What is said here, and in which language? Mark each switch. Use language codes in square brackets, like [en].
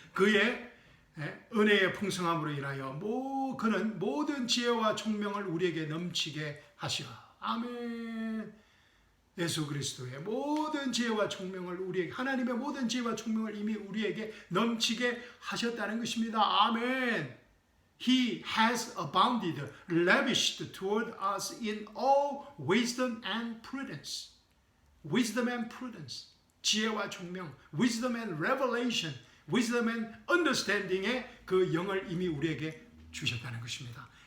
[ko] 그의 은혜의 풍성함으로 인하여 그는 모든 지혜와 총명을 우리에게 넘치게 하시라. 아멘. 예수 그리스도의 모든 지혜와 총명을 우리에게, 하나님의 모든 지혜와 총명을 이미 우리에게 넘치게 하셨다는 것입니다. 아멘. [en] He has abounded, lavished toward us in all wisdom and prudence. Wisdom and prudence. [ko] 지혜와 총명, [en] wisdom and revelation, wisdom and understanding [ko] 의 그 영을 이미 우리에게 주셨다는 것입니다.